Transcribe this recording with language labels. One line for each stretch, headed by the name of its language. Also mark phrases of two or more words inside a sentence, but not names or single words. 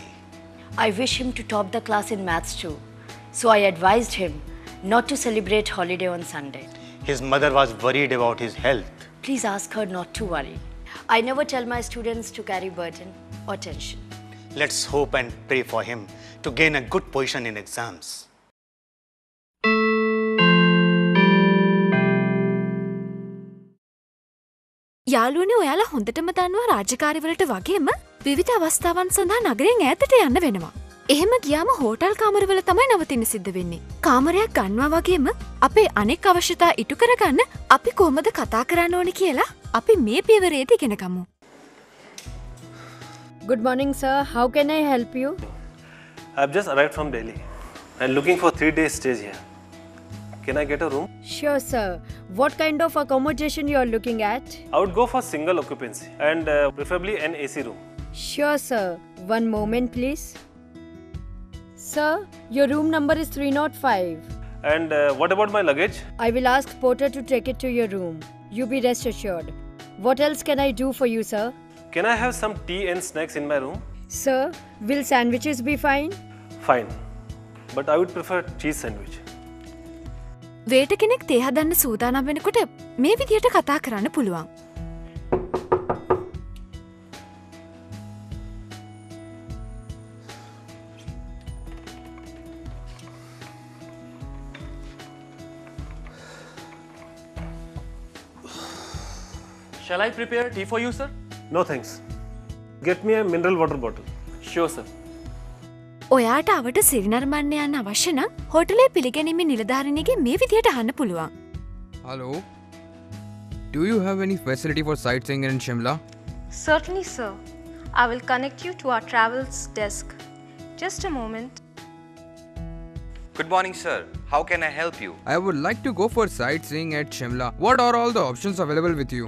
English: I wish him to top the class in maths too. So I advised him not to celebrate holiday on Sunday. His mother was worried about his health. Please ask her not to worry. I never tell my students to carry burden or tension. Let's hope and pray for him to gain a good position in exams.
Sinhala: යාළුවනේ ඔයාලා හොඳටම දන්නවා රාජකාරිවලට වගේම විවිධ අවස්ථාවන් සඳහා නගරයෙන් ඈතට යන්න වෙනවා. එහෙම ගියාම හෝටල් කාමරවල තමයි නවතින්න සිද්ධ වෙන්නේ. කාමරයක් ගන්නවා වගේම අපේ අනෙක් අවශ්‍යතා ඉටු කරගන්න අපි කොහොමද කතා කරන්න ඕනේ කියලා අපි මේ පියවරේදී ඉගෙන ගමු.
English: Good morning, sir. How can I help you? I have just arrived from Delhi and looking for 3 days stays here. Can I get a room? Sure, sir. What kind of accommodation you are looking at? I would go for single occupancy and preferably an AC room. Sure, sir. One moment, please. Sir, your room number is 305. And what about my luggage? I will ask porter to take it to your room. You be rest assured. What else can I do for you, sir? Can I have some tea and snacks in my room? Sir, will sandwiches be fine? Fine. But I would prefer cheese sandwich.
Sinhala: වේට කෙනෙක් තේ හදන්න සූදානම් වෙනකොට මේ විදියට කතා කරන්න පුළුවන්.
English: Shall I prepare tea for you, sir? No thanks. Get me a mineral water bottle. Sure, sir.
Sinhala: ඔයාට අවට සිරිනර්මන්න යන්න අවශ්‍ය නම් හෝටලේ පිළිගැනීමේ නිලධාරිණියගේ මේ විදියට අහන්න පුළුවන්.
English: Hello. Do you have any facility for sightseeing in Shimla? Certainly, sir. I will connect you to our travels desk. Just a moment. Good morning, sir. How can I help you? I would like to go for sightseeing at Shimla. What are all the options available with you?